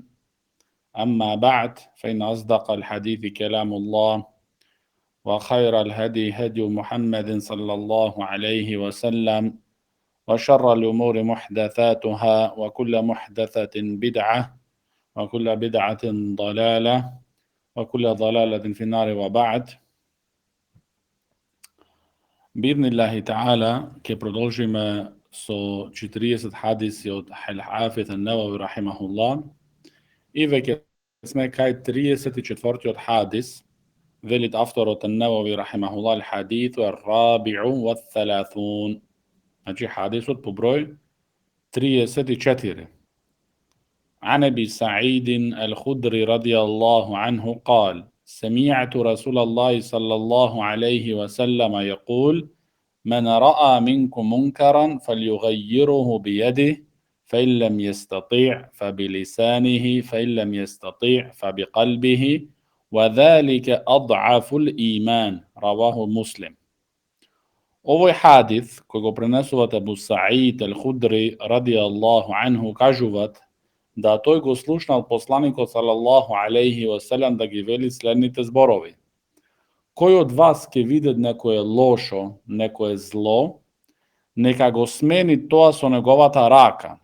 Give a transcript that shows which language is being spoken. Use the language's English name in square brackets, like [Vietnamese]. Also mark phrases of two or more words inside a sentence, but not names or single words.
[Arabic] أما بعد، فإن أصدق الحديث كلام الله، وخير الهدي هدي محمد صلى الله عليه وسلم، وشر الأمور محدثاتها، وكل محدثة بدعة، وكل بدعة ضلالة، وكل ضلالة في النار. [Macedonian] وبعد. [Arabic] بإذن الله تعالى, [Macedonian] ke продолжиме со 40 хадиси од Хафиз ан-Навави рахимахуллах, и веќе сме кај 34-тиот хадис. Велит авторот ан-Навави рахимахуллах: [Arabic] الحديث الرابع والثلاثون. [Macedonian] Значи хадисот по број 34. [Arabic] عن أبي سعيد الخدري رضي الله عنه قال: سمعت رسول الله صلى الله عليه وسلم يقول: من رأى منكم منكرا فليغيره بيده، فإن لم يستطيع فبلسانه، فإن لم يستطيع فبقلبه، وذلك أضعف الإيمان. رواه مسلم. [Macedonian] Овој хадис кој го пренесуват Абу Саид ал-Худри [Arabic] رضي الله عنه [Macedonian] кажуваат да тој го слушнал посланикот [Arabic] صلى الله عليه وسلم [Macedonian] да ги вели следните зборови: кој од вас ќе види некое лошо, некое зло, нека го смени тоа со неговата рака.